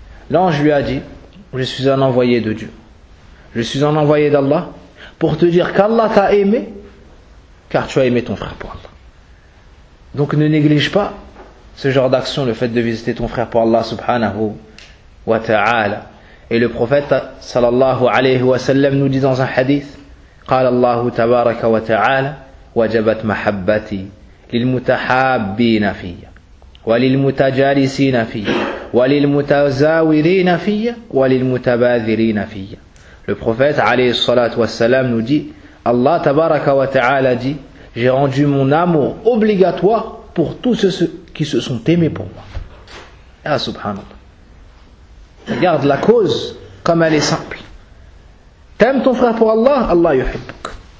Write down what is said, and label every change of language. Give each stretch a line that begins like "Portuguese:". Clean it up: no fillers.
French: L'ange lui a dit: je suis un envoyé de Dieu, je suis un envoyé d'Allah pour te dire qu'Allah t'a aimé car tu as aimé ton frère pour Allah. Donc ne néglige pas ce genre d'action, le fait de visiter ton frère pour Allah subhanahu wa ta'ala. Et le prophète sallallahu alayhi wa sallam nous dit dans un hadith:
Arabic: قال الله تبارك وتعالى وجبت محبتي للمتحابين في وللمتجالسين في وللمتزاورين في وللمتباذرين في.
French: Le prophète alayhi salatu wa sallam nous dit: Allah تبارك وتعالى dit: j'ai rendu mon amour obligatoire pour tous ceux qui se sont aimés pour moi. Ah, subhanallah. Regarde la cause comme elle est simple. T'aimes ton frère pour Allah,
Arabic: Allah yuhibbuk.